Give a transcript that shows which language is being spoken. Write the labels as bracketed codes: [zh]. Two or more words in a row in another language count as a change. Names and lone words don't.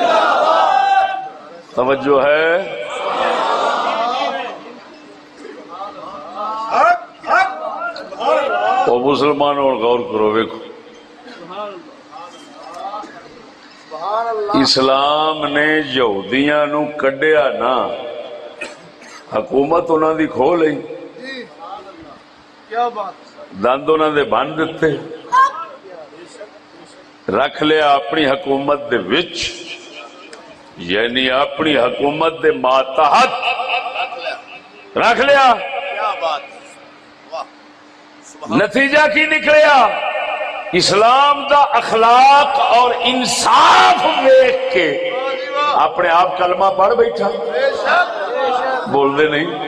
[pa] توجہ ہے؟ وہ مسلمانوں غور کرو، ویکھو اسلام نے یہودیاں نو کڈیا نا، حکومت انہاں دی کھو لئی، [ur] کیا بات، [pa] دند انہاں دے بن دتے، رکھ لیا اپنی حکومت دے وچ، یعنی اپنی حکومت دے ماتحت رکھ لیا۔ [ur] کیا بات، [pa] نتیجہ کی نکلیا؟ اسلام دا اخلاق اور انصاف دیکھ کے اپنے آپ کلمہ پڑھ بیٹھا، بول دے نہیں۔